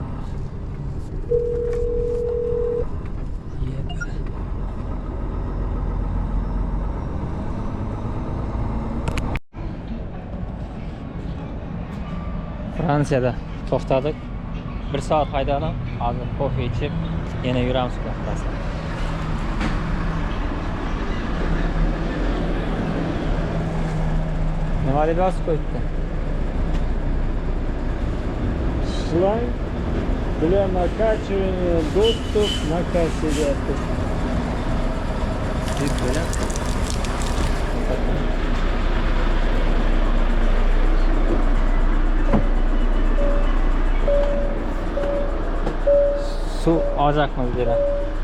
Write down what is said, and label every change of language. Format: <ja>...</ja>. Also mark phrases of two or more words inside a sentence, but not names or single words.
<uz>Fransiyada to'xtadik. 1 soat haydadim. Hozir kofe ichib, yana yuramiz qulaqda. Nima deb yozib qo'yibdi?</uz> <ru>Шланг для накачивания, доступ на кассету.</ru> <tr>Böyle. Su alacak mı bir yere?</tr>